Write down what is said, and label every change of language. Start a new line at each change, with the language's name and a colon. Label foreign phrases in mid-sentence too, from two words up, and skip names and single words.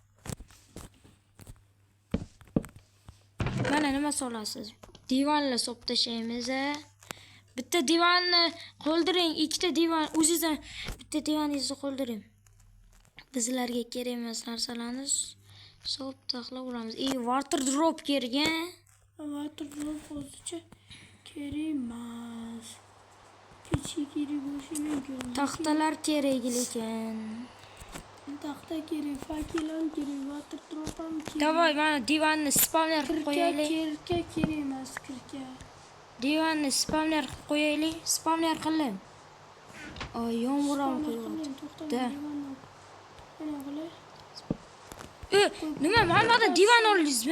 Uzbek: Mana nima solasiz? Divanni solib tashlaymiz. Bitta divanni qoldiring, ikkita divan, o'zingizdan bitta divaningizni qoldiring. Bizlarga kerak emas narsalarni solib taxlayveramiz.
English: Water drop
Uzbek: kerak-a?
English: Water drop
Uzbek: hozircha kerak emas. Kichik kerak bo'lishi mumkin. Taxtalar kerak lekin. Taxta kerak, fakelan kerak,
English: water drop
Uzbek: ham kerak. Davay, mana divanni spawner qilib qo'yaylik. Kirka kerak emas, kirka. Divanni spawner qilib qo'yaylik. Spawner qiling. Yomg'ir ham quryapti. Nima, mana divan oldingizmi?